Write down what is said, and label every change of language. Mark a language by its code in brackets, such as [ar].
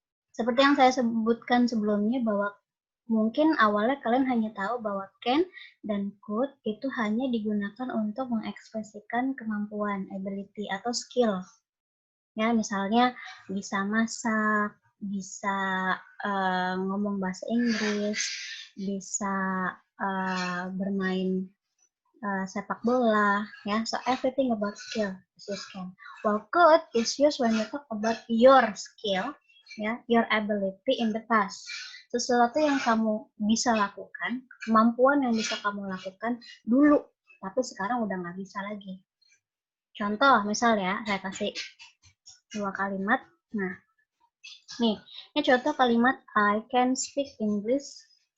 [id] Seperti yang saya sebutkan sebelumnya bahwa mungkin awalnya kalian hanya tahu bahwa can dan could itu hanya digunakan untuk mengekspresikan kemampuan, ability, atau skill. Ya, misalnya bisa masak, bisa ngomong bahasa Inggris, bisa bermain sepak bola, ya. [en] So everything about skill is used can. While could is used when you talk about your skill, ya, your ability in the past. [id] Sesuatu yang kamu bisa lakukan, kemampuan yang bisa kamu lakukan dulu, tapi sekarang udah nggak bisa lagi. Contoh, misal ya, saya kasih dua kalimat. Nah, nih, ini contoh kalimat [en] I can speak English.